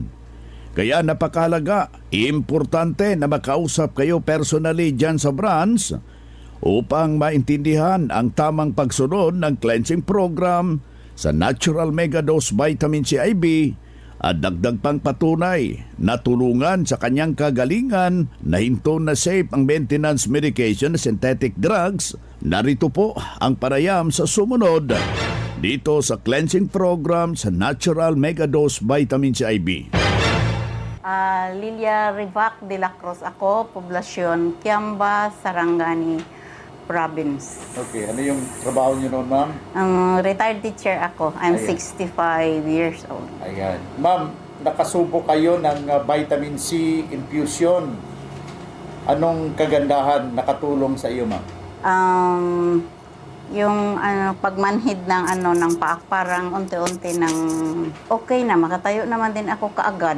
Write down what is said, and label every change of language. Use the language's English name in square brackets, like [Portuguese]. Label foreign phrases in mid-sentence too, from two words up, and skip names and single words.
[Filipino] Kaya napakahalaga, importante na makausap kayo personally dyan sa branch upang maintindihan ang tamang pagsunod ng [English] cleansing program [Filipino] sa Natural Mega Dose Vitamin C IB at dagdag pang patunay na tulungan sa kanyang kagalingan na hinto na safe ang [English] maintenance medication [Filipino] na [English] synthetic drugs. [Filipino] Narito po ang parayam sa sumunod dito sa [English] cleansing program [Filipino] sa Natural Mega Dose Vitamin C IB. Lilia Rivac de la Cruz ako, poblasyon Kiamba, Sarangani Province. Okay, ano yung trabaho niyo noon, ma'am? [English] Retired teacher ako. I'm 65 years old. [Filipino] Ayan. Ma'am, nakasubo kayo ng [English] vitamin C infusion. [Filipino] Anong kagandahan nakatulong sa iyo, ma'am? Yung pagmanhid ng paak, parang unti-unti ng okay na, makatayo naman din ako kaagad.